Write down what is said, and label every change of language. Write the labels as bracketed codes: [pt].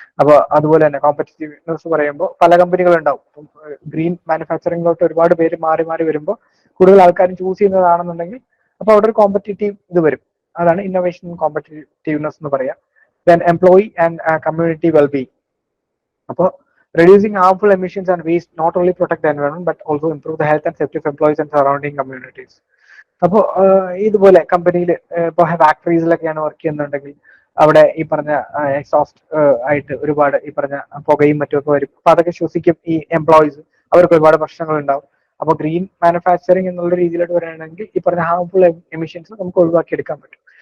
[ml] അപ്പോൾ അതുപോലെ തന്നെ കോമ്പറ്റീറ്റീവ്നെസ് പറയുമ്പോൾ പല കമ്പനികൾ ഉണ്ടാവും. ഗ്രീൻ മാനുഫാക്ചറിങ്ങിലോട്ട് ഒരുപാട് പേര് മാറി മാറി വരുമ്പോൾ കൂടുതൽ ആൾക്കാരും ചൂസ് ചെയ്യുന്നതാണെന്നുണ്ടെങ്കിൽ അപ്പൊ അവിടെ ഒരു കോമ്പറ്റീറ്റീവ് ഇത് വരും. അതാണ് ഇന്നോവേഷൻ ആൻഡ് കോമ്പറ്റീറ്റീവ്നെസ് എന്ന് പറയാം. [en] Then employee and community wellbeing. അപ്പോൾ reducing harmful emissions and waste not only protect the environment but also improve the health and safety of employees and surrounding communities. [ml] അപ്പോൾ ഇതുപോലെ കമ്പനിയിൽ ഇപ്പോൾ ഫാക്ടറീസിലൊക്കെയാണ് വർക്ക് ചെയ്യുന്നുണ്ടെങ്കിൽ അവിടെ ഈ പറഞ്ഞ എക്സോസ്റ്റ് ആയിട്ട് ഒരുപാട് ഈ പറഞ്ഞ പുകയും മറ്റുമൊക്കെ വരും. അപ്പൊ അതൊക്കെ ശ്വസിക്കും ഈ എംപ്ലോയീസ്, അവർക്ക് ഒരുപാട് പ്രശ്നങ്ങൾ ഉണ്ടാവും. അപ്പോൾ ഗ്രീൻ മാനുഫാക്ചറിങ് എന്നുള്ള രീതിയിലോട്ട് വരികയാണെങ്കിൽ ഈ പറഞ്ഞ ഹാർംഫുൾ എമിഷൻസ് നമുക്ക് ഒഴിവാക്കി എടുക്കാൻ പറ്റും.